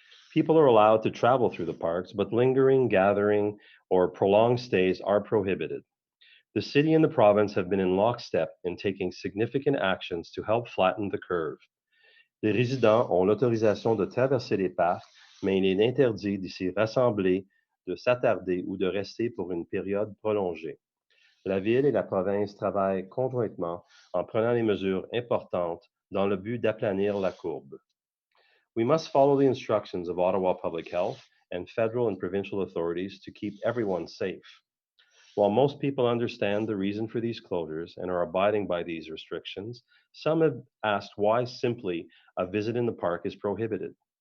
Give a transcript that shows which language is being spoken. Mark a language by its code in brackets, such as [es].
[en] People are allowed to travel through the parks, but lingering, gathering, or prolonged stays are prohibited. The city and the province have been in lockstep in taking significant actions to help flatten the curve. [fr] Les résidents ont l'autorisation de traverser les parcs, mais il est interdit de s'y rassembler, de s'attarder ou de rester pour une période prolongée. La Ville et la province travaillent conjointement en prenant les mesures importantes dans le but d'aplanir la courbe. [en] We must follow the instructions of Ottawa Public Health and federal and provincial authorities to keep everyone safe. While most people understand the reason for these closures and are abiding by these restrictions, some have asked why simply a visit in the park is prohibited.